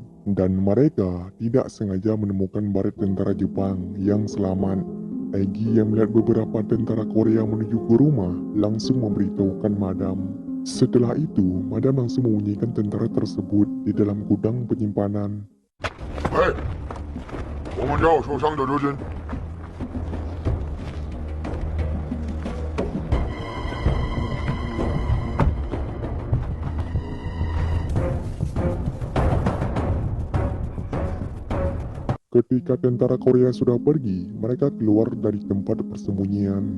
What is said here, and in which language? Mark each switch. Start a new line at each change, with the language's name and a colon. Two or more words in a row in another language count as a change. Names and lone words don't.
Indonesian: Dan mereka tidak sengaja menemukan baret tentara Jepang yang selamat. Egi yang melihat beberapa tentara Korea menuju ke rumah langsung memberitahukan Madam. Setelah itu, Madam langsung membunyikan tentara tersebut di dalam gudang penyimpanan. Hei，
Chinese: 我们找受伤的德军。
Indonesian: Ketika tentara Korea sudah pergi, mereka keluar dari tempat persembunyian.